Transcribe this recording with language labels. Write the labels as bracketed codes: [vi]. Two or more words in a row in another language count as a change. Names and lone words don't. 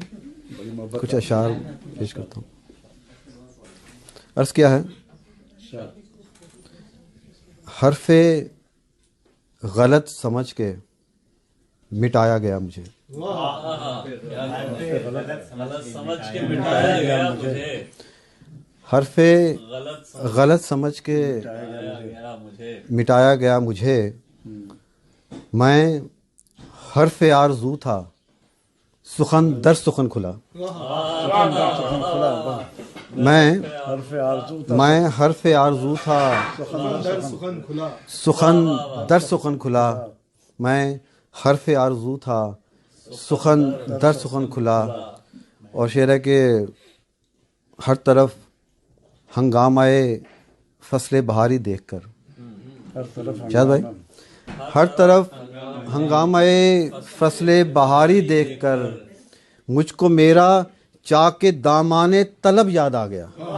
[ur] کچھ اشعار پیش کرتا ہوں۔ عرض کیا ہے، حرف غلط سمجھ کے مٹایا گیا مجھے، حرف غلط سمجھ کے مٹایا گیا مجھے، میں حرف آرزو تھا سخن در سخن کھلا، میں حرف آرزو تھا سخن در سخن کھلا، میں حرف آرزو تھا سخن در سخن کھلا۔ اور شعر ہے کہ ہر طرف ہنگامہ فصل بہاری دیکھ کر، شاید بھائی، ہر طرف ہنگامہ فصل بہاری دیکھ کر مجھ کو میرا چاک دامان طلب یاد آ گیا۔